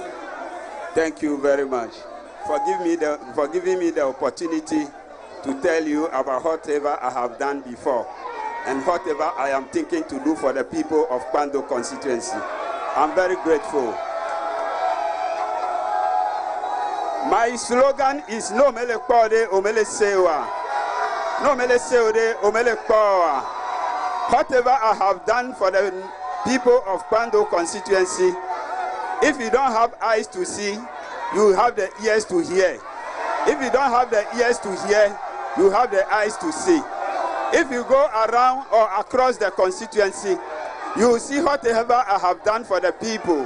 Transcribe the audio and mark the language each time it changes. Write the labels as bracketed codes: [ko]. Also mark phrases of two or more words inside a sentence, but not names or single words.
[en] Thank you very much for giving me the opportunity to tell you about whatever I have done before and whatever I am thinking to do for the people of Pando constituency. I'm very grateful. My slogan is [ee] no mele kpode omele sewa. No mele seode omele kpoa. [en] Whatever I have done for the people of Pando constituency, if you don't have eyes to see, you have the ears to hear. If you don't have the ears to hear, you have the eyes to see. If you go around or across the constituency, you will see whatever I have done for the people.